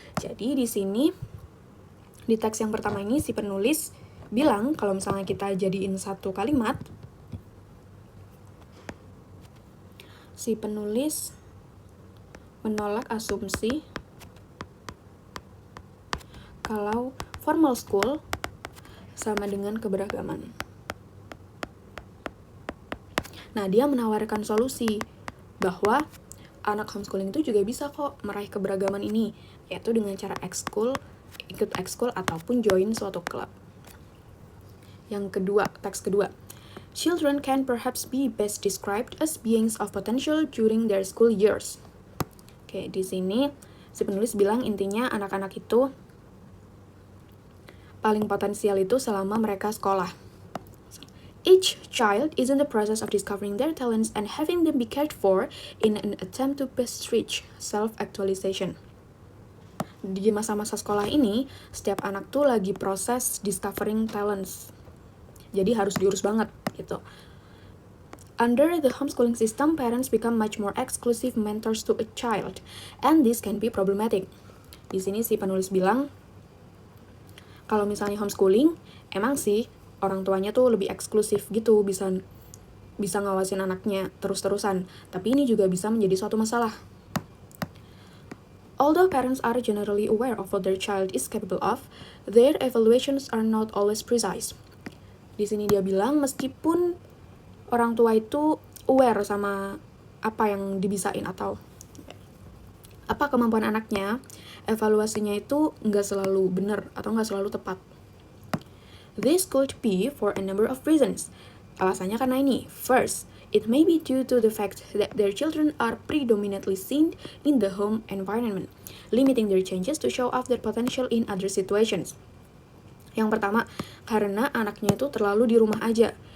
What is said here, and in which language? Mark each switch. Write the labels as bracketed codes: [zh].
[id] Jadi di sini di teks yang pertama ini si penulis bilang kalau misalnya kita jadiin satu kalimat, si penulis menolak asumsi kalau formal school sama dengan keberagaman. Nah, dia menawarkan solusi bahwa anak homeschooling itu juga bisa kok meraih keberagaman ini, yaitu dengan cara ikut ekskul ataupun join suatu klub. Yang kedua, teks kedua. [en] Children can perhaps be best described as beings of potential during their school years. [id] Oke, di sini si penulis bilang intinya anak-anak itu paling potensial itu selama mereka sekolah. [en] Each child is in the process of discovering their talents and having them be cared for in an attempt to best reach self-actualization. [id] Di masa-masa sekolah ini, setiap anak tuh lagi proses [en] discovering talents. [id] Jadi harus diurus banget gitu. [en] Under the homeschooling system, parents become much more exclusive mentors to a child, and this can be problematic. [id] Di sini si penulis bilang, kalau misalnya homeschooling, emang sih orang tuanya tuh lebih eksklusif gitu, bisa ngawasin anaknya terus-terusan. Tapi ini juga bisa menjadi suatu masalah. [en] Although parents are generally aware of what their child is capable of, their evaluations are not always precise. [id] Di sini dia bilang meskipun orang tua itu aware sama apa yang dibisain atau apa kemampuan anaknya, evaluasinya itu nggak selalu benar atau nggak selalu tepat. [en] This could be for a number of reasons. [id] Alasannya karena ini. [en] First, it may be due to the fact that their children are predominantly seen in the home environment, limiting their chances to show off their potential in other situations. [id] Yang pertama, karena anaknya itu terlalu di rumah aja.